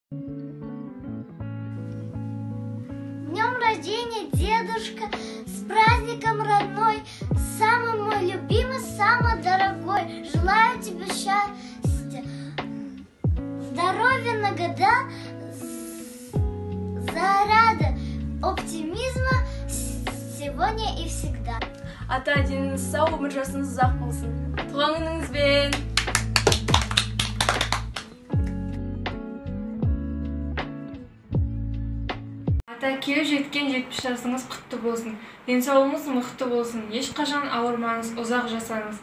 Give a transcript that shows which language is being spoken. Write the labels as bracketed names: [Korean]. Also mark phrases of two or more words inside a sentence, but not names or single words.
[Russian] Днем рождения, дедушка, с праздником, родной, самый мой любимый, самый дорогой. Желаю тебе счастья, здоровья на года, заряда, оптимизма сегодня и всегда. [Kazakh] Ата деніңіз сау, өмір жасыңыз ұзақ болсын. Туған күніңізбен! Ата, келіп жеткен 70 жасыңыз құтты болсын. Денсаулығыңыз мықты болсын. Ешқашан ауырмаңыз, ұзақ жасаңыз.